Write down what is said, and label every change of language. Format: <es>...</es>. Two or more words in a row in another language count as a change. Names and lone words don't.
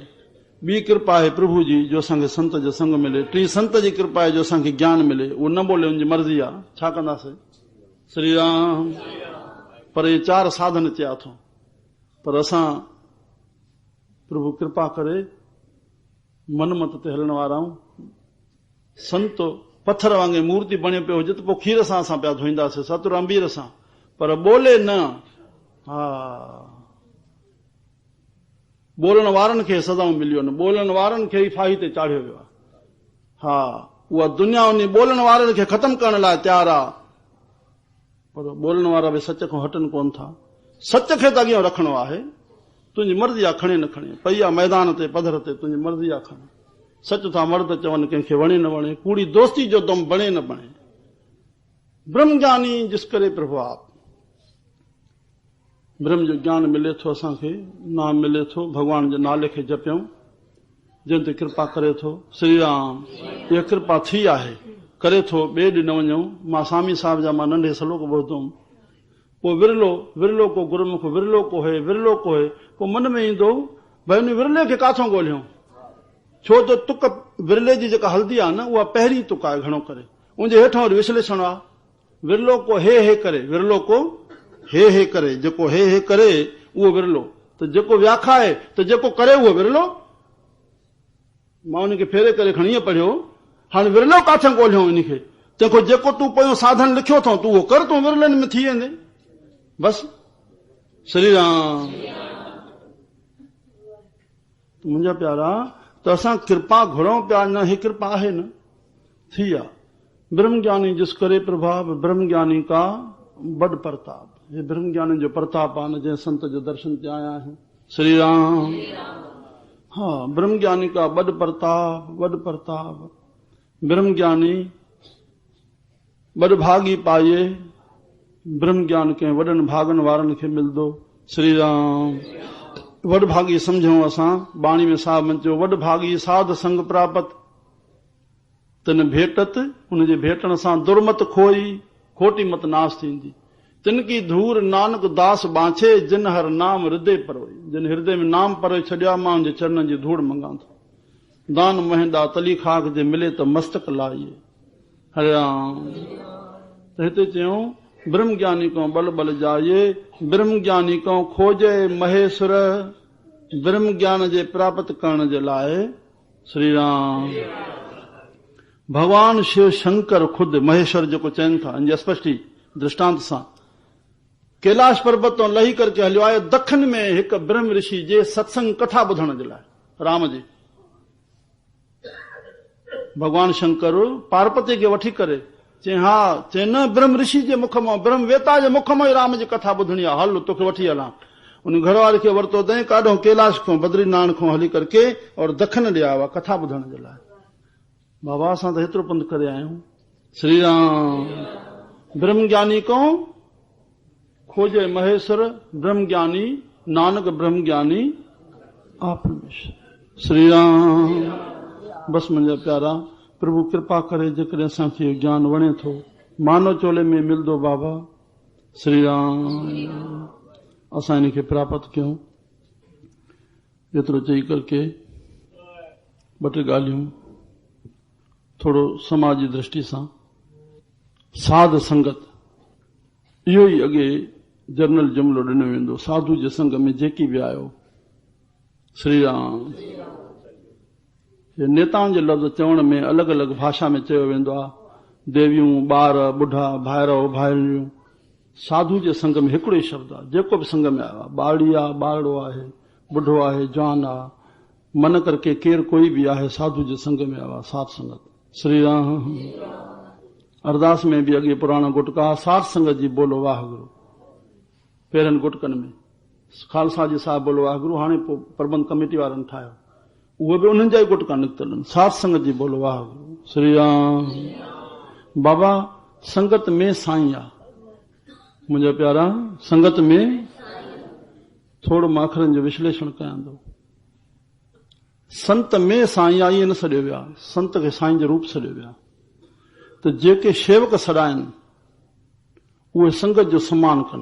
<sd>ॿी कृपा आहे प्रभु जी जो असांखे संत जो संग मिले। टी संत जी कृपा आहे जो असांखे ज्ञान मिले। उहो न बोले उनजी मर्ज़ी आहे, छा कंदासीं। श्री राम। पर ये 4 साधन चया अथऊं। पर असां प्रभु कृपा करे मनमत ते हलण वारा आहियूं। संत पत्थर वांगुरु मूर्ति बणियो पियो हुजे त पोइ खीर सां असां पिया धोईंदासीं, सतुर अंबीर सां, पर बोले न। हा, बोलण वारनि खे सदाऊं मिलियो न, बोलण वारनि खे ई फाही ते चाढ़ियो वियो आहे। हा, उहा दुनिया उन बोलण वारनि खे ख़तम करण लाइ तयार आहे, पर बोलण वारा बि सच खां हटनि कोन था। सच खे त अॻियां रखणो आहे। तुंहिंजी मर्ज़ी आहे खणे न खणे, पई आहे मैदान ते पधर ते, तुंहिंजी मर्ज़ी आहे खणे। सच था मर्द चवनि, कंहिंखे वणे न वणे, कूड़ी दोस्ती जो दम बणे न बणे।</sd> <pa>ਬ੍ਰਹਮ ਗਿਆਨੀ ਜਿਸ ਕਰੇ ਪ੍ਰਭੂ ਆਪ।</pa> <sd>ब्रह्म जो ज्ञान मिले थो असांखे, नाम मिले थो, भगवान जे नाले खे जपियूं, जिन ते कृपा करे थो। श्री राम। इहा कृपा थी आहे, करे थो, ॿिए ॾींहुं न वञूं। मां स्वामी साहिब जा मां नंढे सलोक ॿुधुमि। पोइ विरलो को गुरुमुख, विरलो को है। पोइ मन में ईंदो भई उन विरले खे काथों ॻोल्हियूं। छो त तुक विरले जी जेका हल्दी आहे न, उहा पहिरीं तुक आहे घणो करे। उनजे हेठां वरी विश्लेषण आहे। विरलो को हे करे, विरलो को हे करे। जेको हे करे उहो विरलो, त जेको व्याखाए त जेको करे उहो विरलो। मां उनखे फेरे करे खणी ईअं पढ़ियो। हाणे विरलो काथां ॻोल्हियूं इनखे। तंहिंखां जेको तूं पोयों साधन लिखियो अथऊं तूं उहो कर, तूं विरलनि में थी वेंदे बस। श्री राम। मुंहिंजा प्यारा, त असां कृपा घुरूं पिया, न ही कृपा आहे न, थी आहे।</sd> <pa>ਬ੍ਰਹਮ ਗਿਆਨੀ ਜਿਸ ਕਰੇ ਪ੍ਰਭਾਵ, ਬ੍ਰਹਮ ਗਿਆਨੀ ਕਾ ਬੜ ਪ੍ਰਤਾਪ।</pa> <sd>ये ब्रह्म ज्ञानी जो प्रताप आहे न, जंहिं संत जो दर्शन ते आया आहियूं। श्री राम।</sd> <pa>ਹਾਂ, ਬ੍ਰਹਮ ਗਿਆਨੀ ਕਾ ਬੜ ਪ੍ਰਤਾਪ। ਬ੍ਰਹਮ ਗਿਆਨੀ ਬੜ ਭਾਗੀ ਪਾਏ।</pa> <sd>ब्रह्म ज्ञान के वॾनि भागनि वारनि खे मिलंदो। श्री राम। वॾ भागी समझूं असां। बाणी में साहब मंचो,</sd> <pa>ਵਡ ਭਾਗੀ ਸਾਧ ਸੰਗ ਪ੍ਰਾਪਤ ਤਿਨ ਭੇਟਤ,</pa> <sd>उनजे भेटण सां दुर्मत खोई, खोटी मत नाश थींदी।</sd> <pa>ਤਿਨਕੀ ਧੂਰ ਨਾਨਕ ਦਾਸ ਬਾਂਛੇ, ਜਿਨ ਹਰ ਨਾਮ ਹਿਰਦੇ ਪਰੋਈ।</pa> <sd>जिन हृदय में नाम परोई छॾिया, मां उनजे चरणनि जी धूड़ मंगा थो। दान महंदा तली खाक जे मिले त मस्तक लाइए। हरे राम। त हिते चयूं,</sd> <pa>ਬ੍ਰਹਮ ਗਿਆਨੀ ਕੋ ਬਲ ਬਲ ਜਾਏ, ਬ੍ਰਹਮ ਗਿਆਨੀ ਕੋ ਖੋਜੇ ਮਹੇਸ੍ਵਰ।</pa> <sd>ब्रह्म ज्ञान जे प्राप्त करण जे लाइ श्री राम। भगवान शिव शंकर खुद महेश्वर जेको चवनि था, इन स्पष्टी दृष्टांत सां कैलाश पर्वत तो लही करके हलियो आहे दखन में एक ब्रह्म ऋषि जे सत्संग कथा ॿुधण जे लाइ। राम जी भगवान शंकर पार्वती खे वठी करे चई, हा चई न, ब्रह्म ऋषि जे मुख मां, ब्रह्म वेता जे मुख मां राम जी कथा ॿुधणी आहे, हल तोखे वठी हलां। उन घरवारी खे वरितो अथई काॾों कैलाश खां, बद्रीनाथ खां हली करके और दखन ॾे आयो आहे कथा ॿुधण जे लाइ। बाबा असां त हेतिरो पंधु करे आया आहियूं। श्री राम।</sd> <pa>ਬ੍ਰਹਮ ਗਿਆਨੀ ਕੋ ਖੋਜੇ ਮਹੇਸ੍ਵਰ, ਬ੍ਰਹਮ ਗਿਆਨੀ ਨਾਨਕ ਬ੍ਰਹਮ ਗਿਆਨੀ ਆਪ ਪਰਮੇਸ੍ਵਰ।</pa> <sd>श्री राम। बस मुंहिंजा प्यारा, प्रभु कृपा करे जेकॾहिं असांखे ज्ञान वणे थो, मानव चोले में मिलंदो बाबा। श्री राम। असां इन खे प्राप्त कयूं। एतिरो चई करके ॿ टे ॻाल्हियूं थोरो समाज जी दृष्टि सां। साध संगत, इहो ई अॻे जनरल जुमिलो ॾिनो वेंदो, साधु जे संग में जेकी बि आयो। श्री राम। नेताउनि जे लफ़्ज़ चवण में अलॻि अलॻि भाषा में चयो वेंदो आहे, देवियूं, ॿार, ॿुढा, भाइरो, भाइरियूं। साधु जे संग में हिकिड़ो ई शब्द आहे, जेको बि संग में आयो आहे, ॿाड़ी आहे, ॿारड़ो आहे, ॿुढो आहे, जवान आहे, मन करके केरु कोई बि आहे, साधु जे संग में आयो आहे, साध संगत। श्री राम। अरदास में बि अॻे पुराणा गुटका, साध संगत जी बोलो वाहगुरु, पहिरनि गुटकनि में खालसा जी साहिब बोलो वाहगुरु, हाणे पोइ प्रबंध कमेटी वारनि ठाहियो, उहे बि उन्हनि जा ई गुटका निकितल आहिनि, साध संगत जी बोलो वाहगुरु। श्री राम। बाबा संगत में साईं आहे, मुंहिंजा प्यारा, संगत में थोरो मां अखरनि जो विश्लेषण कयां थो। संत में साईं आहे, ईअं न सॾियो वियो आहे, संत खे साईं जो रूप सॾियो वियो आहे। त जेके शेवक सॾाइनि उहे संगत जो सम्मान कनि।</sd>